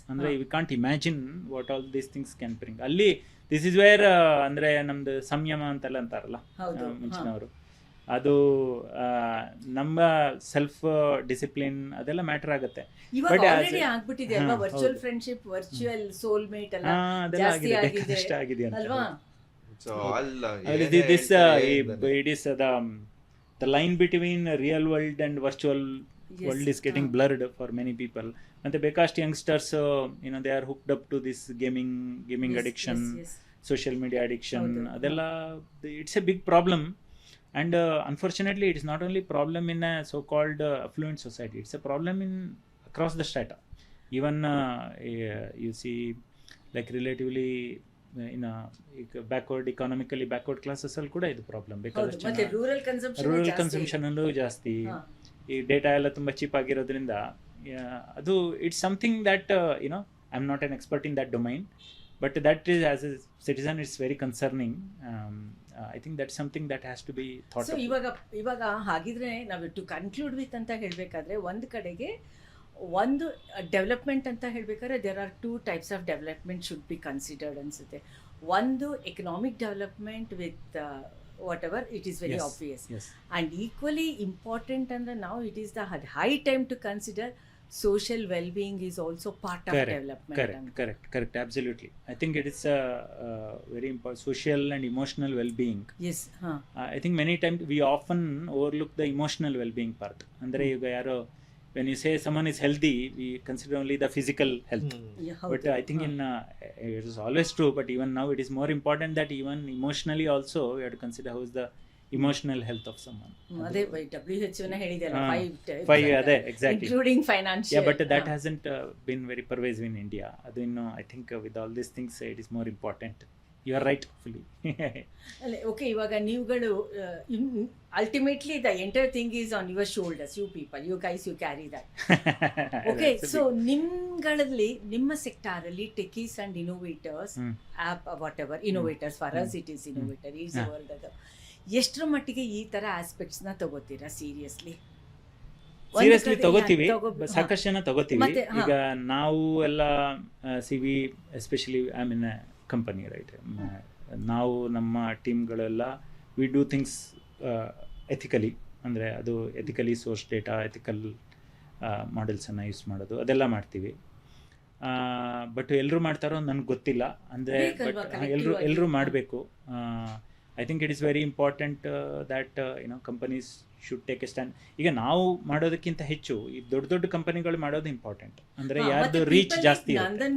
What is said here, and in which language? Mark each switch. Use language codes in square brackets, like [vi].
[en] ಅಂದ್ರೆ we can't imagine what all these things can bring. ಅಲ್ಲಿ this is where ಅಂದ್ರೆ [kn] ನಮ್ದು ಸಂಯಮ ಅಂತೆಲ್ಲ ಅಂತಾರಲ್ಲ ಮುಂಚಿನವರು, [en] ಅದು ನಮ್ಮ self discipline ಅದೆಲ್ಲ ಮ್ಯಾಟರ್ ಆಗುತ್ತೆ. [kn] ಇವಾಗ ಆಲ್ರೆಡಿ ಆಗ್ಬಿಟ್ಟಿದೆ ಅಲ್ವಾ, ವರ್ಚುವಲ್ ಫ್ರೆಂಡ್ಶಿಪ್, ವರ್ಚುವಲ್ ಸೋಲ್ ಮೇಟ್ ಎಲ್ಲ ಜಾಸ್ತಿ ಆಗಿದೆ ಅಲ್ವಾ. [en] So all this it is the line between real world and virtual world is getting blurred for many people. [kn] ಮತ್ತೆ ಬೇಕಷ್ಟು [en] Youngsters they are hooked up to this gaming addiction, social media addiction, ಅದೆಲ್ಲ it's a big problem. And unfortunately it is not only problem in a so called affluent society, it's a problem in across the strata. Even you see, like relatively in a economically backward classes [kn] ಅಲ್ಲಿ ಕೂಡ ಇದು [en] Problem. [kn] ಹೌದು, ಮತ್ತೆ rural consumption ಅಲ್ಲೂ ಜಾಸ್ತಿ. [en] ಈ ಡೇಟಾ ಎಲ್ಲ ತುಂಬ ಚೀಪ್ ಆಗಿರೋದ್ರಿಂದ ಅದು it's something that you know I am not an expert in that domain, but that is as a citizen it's very concerning. I think that something that has to be thought. So ಇವಾಗ ಹಾಗಿದ್ರೆ ನಾವು to conclude with ಅಂತ ಹೇಳಬೇಕಾದ್ರೆ, ಒಂದು ಕಡೆಗೆ ಒಂದು development ಅಂತ ಹೇಳಬೇಕಾದ್ರೆ there are 2 types of development should be considered ಅನಿಸುತ್ತೆ. ಒಂದು economic development with whatever it is very obvious, and equally important ಅಂದರೆ ನಾವು it is the high time to consider social well-being is also part of development. Correct, absolutely. I think it is very important, social and emotional well-being. Yes. I think many times we often overlook the emotional well-being part. Andre [kn] ಈಗ ಯಾರೋ [en] when you say someone is healthy, we consider only the physical health. But I think it is always true, but even now it is more important that even emotionally also we have to consider how is the emotional health of someone. [kn] ಅದೇ WHO ನ ಹೇಳಿದೆಲ್ಲ [en] 5 ಅದೇ exactly, including financial. Yeah, but that hasn't been very pervasive in India. [kn] Adu inno [en] I think with all these things it is more important. You are right fully. Okay, [kn] ಇವಾಗ ನೀವುಗಳು [en] ultimately the entire thing is on your shoulders, you people, you guys, you carry that. [kn] Okay, so ನಿಮ್ಗಳಲ್ಲಿ ನಿಮ್ಮ sector ಅಲ್ಲಿ ಟೆಕೀಸ್ and innovators, app [en] whatever innovators, for us it is innovator, is the world [kn] ಅದು ಎಷ್ಟರ ಮಟ್ಟಿಗೆ ಈ ತರ ಆಸ್ಪೆಕ್ಟ್ಸ್ನ ತಗೋತೀರಾ seriously ತಗೋತೀವಿ, ಸಾಕಷ್ಟು ಜನ ತಗೋತೀವಿ. ಈಗ ನಾವು ಎಲ್ಲ CV especially I mean company right, ನಾವು ನಮ್ಮ ಟೀಮ್ಗಳೆಲ್ಲ ವಿ ಡೂ ಥಿಂಗ್ಸ್ ಎಥಿಕಲಿ, ಅಂದರೆ ಅದು ethically source data, ethical ಮಾಡೆಲ್ಸನ್ನು use ಮಾಡೋದು ಅದೆಲ್ಲ ಮಾಡ್ತೀವಿ. ಬಟ್ ಎಲ್ಲರೂ ಮಾಡ್ತಾರೋ ನನಗೆ ಗೊತ್ತಿಲ್ಲ, ಅಂದರೆ ಬಟ್ ಎಲ್ಲರೂ ಮಾಡಬೇಕು. [en] I think it is very important that companies should take a stand. [kn] ಈಗ ನಾವು ಮಾಡೋದಕ್ಕಿಂತ ಹೆಚ್ಚು ಈ ದೊಡ್ಡ ಕಂಪನಿಗಳು ಮಾಡೋದು ಇಂಪಾರ್ಟೆಂಟ್, ಅಂದರೆ ಯಾರ್ದು ರೀಚ್ ಜಾಸ್ತಿ ಇರುತ್ತೆ.